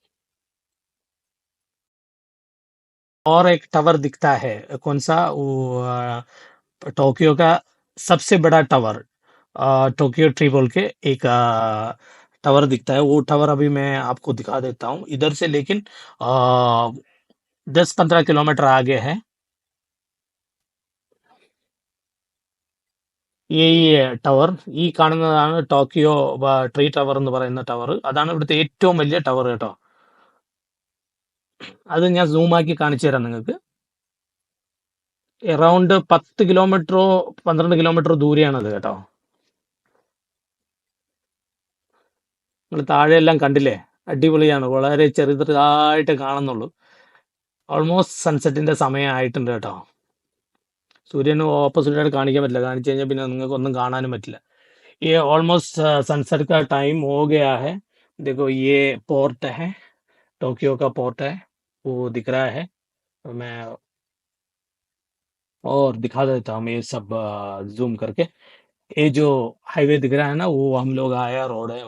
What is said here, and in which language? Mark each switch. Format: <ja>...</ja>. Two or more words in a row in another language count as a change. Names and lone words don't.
<hi>और एक टावर दिखता है. कौन सा? वो टोक्यो का सबसे बड़ा टावर, टोक्यो ट्री बोल के एक टावर दिखता है. वो टावर अभी मैं आपको दिखा देता हूँ इधर से, लेकिन 10-15 किलोमीटर आगे है.</hi> <ml>ഈ ടവർ ഈ കാണുന്നതാണ് ടോക്കിയോ ട്രീ ടവർ എന്ന് പറയുന്ന ടവർ. അതാണ് ഇവിടുത്തെ ഏറ്റവും വലിയ ടവർ കേട്ടോ. അത് ഞാൻ സൂമാക്കി കാണിച്ചു തരാം നിങ്ങൾക്ക്. അറൗണ്ട് 10 കിലോമീറ്ററോ 12 കിലോമീറ്ററോ ദൂരെയാണത് കേട്ടോ. നിങ്ങൾ താഴെയെല്ലാം കണ്ടില്ലേ? അടിപൊളിയാണ്. വളരെ ചെറുതായിട്ട് കാണുന്നുള്ളൂ.</ml> <en>almost sunset's</en> <ml>സമയമായിട്ടുണ്ട് കേട്ടോ. സൂര്യന് ഓപ്പോസിറ്റായിട്ട് കാണിക്കാൻ പറ്റില്ല. കാണിച്ചു കഴിഞ്ഞാൽ പിന്നെ നിങ്ങൾക്ക് ഒന്നും കാണാനും പറ്റില്ല.</ml> <hi>ये</hi> <en>almost sunset</en> <hi>का टाइम हो गया है. देखो ये पोर्ट है, टोक्यो का पोर्ट है, वो दिख रहा है. मैं और दिखा देता हूँ ये सब जूम करके. ये जो हाईवे दिख रहा है ना, वो हम लोग आया रोड है.</hi>